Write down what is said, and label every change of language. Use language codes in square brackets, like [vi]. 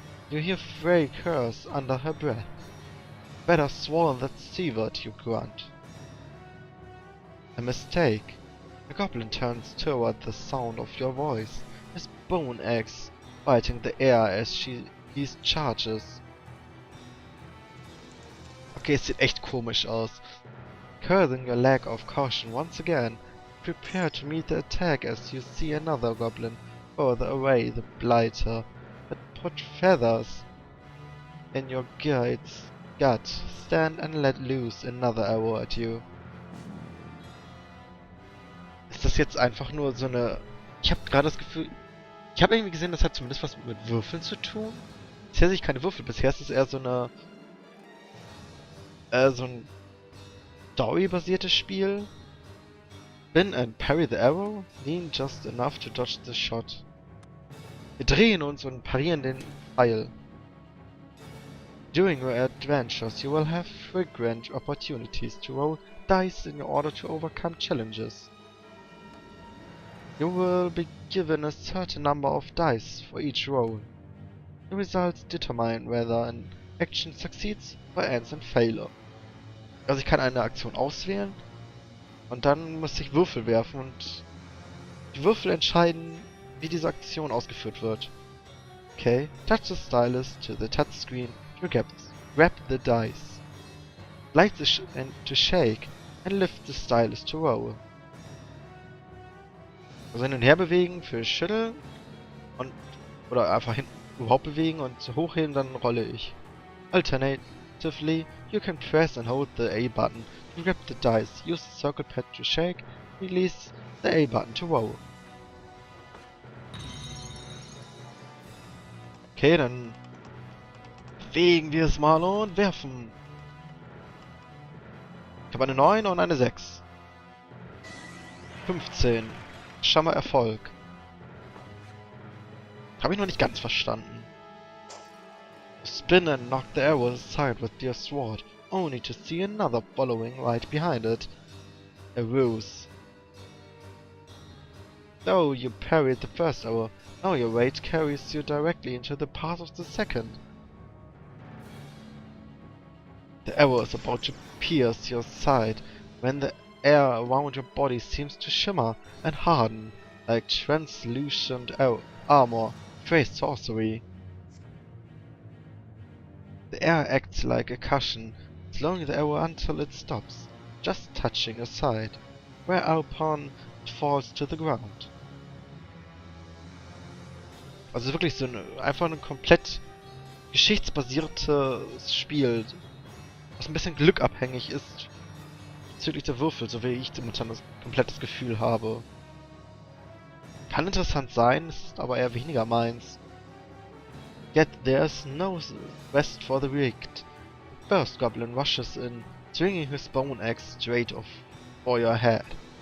[en] You hear Frey curse under her breath. Better swallow that C-word, you grunt. A mistake. The goblin turns toward the sound of your voice, his bone axe biting the air as he charges. [de] Okay, es sieht echt komisch aus. [en] Cursing your lack of caution once again, prepare to meet the attack as you see another goblin further away, the blighter, that put feathers in your guide's gut. Stand and let loose another arrow at you. [de] Ist das jetzt einfach nur so eine... Ich habe gerade das Gefühl... Ich habe irgendwie gesehen, das hat zumindest was mit Würfeln zu tun. Bisher sehe ich keine Würfel, bisher ist es eher so eine... so ein storybasiertes Spiel. [en] Spin and parry the arrow, lean just enough to dodge the shot. [de] Wir drehen uns und parieren den Pfeil. [en] During your adventures, you will have frequent opportunities to roll dice in order to overcome challenges. You will be given a certain number of dice for each roll. The results determine whether an action succeeds or ends in failure. [de] Also ich kann eine Aktion auswählen und dann muss ich Würfel werfen und die Würfel entscheiden, wie diese Aktion ausgeführt wird. [en] Okay, touch the stylus to the touchscreen to grab the dice. Slide to shake and lift the stylus to roll. [de] Also hin und her bewegen für Schütteln und oder einfach hinten überhaupt bewegen und hochheben, dann rolle ich. [en] Alternatively, you can press and hold the A button to grab the dice, use the circle pad to shake, release the A button to roll. [de] Okay, dann bewegen wir es mal und werfen. Ich habe eine 9 und eine 6. 15. Scheinbar Erfolg. Habe ich noch nicht ganz verstanden. [en] Spin and knock the arrow aside with your sword, only to see another following right behind it. A ruse. Though you parried the first arrow, now your weight carries you directly into the path of the second. The arrow is about to pierce your side when the air around your body seems to shimmer and harden like translucent armor, phrase sorcery. The air acts like a cushion, slowing the arrow until it stops, just touching your side, whereupon it falls to the ground. [de] Also wirklich so einfach ein komplett geschichtsbasiertes Spiel, was ein bisschen glückabhängig ist bezüglich der Würfel, so wie ich momentan das komplettes Gefühl habe. Kann interessant sein, ist aber eher weniger meins. [en] Yet there's no rest for the wicked. The first goblin rushes in, swinging his bone axe straight for your head.